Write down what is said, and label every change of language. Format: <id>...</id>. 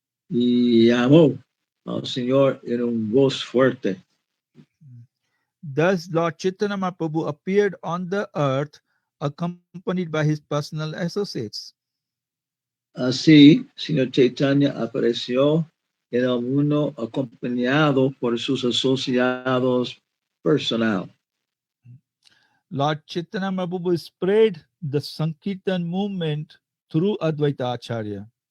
<es>Y llamó al Señor en un voz fuerte.</es> <en>Thus, Lord Chaitanya Mahaprabhu appeared on the earth accompanied by his personal associates.</en> <es>Así, Señor Chaitanya apareció en el mundo acompañado por sus asociados personal.</es> <en>Lord Chaitanya Mahaprabhu spread the Sankirtan movement through Advaita Acharya.</en>